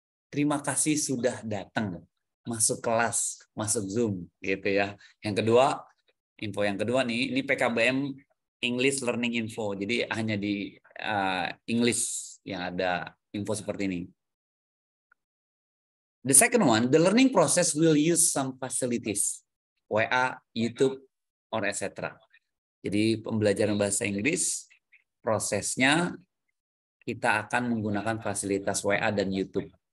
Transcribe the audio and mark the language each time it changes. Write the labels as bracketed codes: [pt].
[id] Terima kasih sudah datang, masuk kelas, masuk Zoom gitu ya. Yang kedua, info yang kedua nih, ini PKBM English Learning Info. Jadi hanya di English yang ada info seperti ini. [en] The second one, the learning process will use some facilities. WA, YouTube, or etc. [id] Jadi pembelajaran bahasa Inggris, prosesnya kita akan menggunakan fasilitas WA dan YouTube.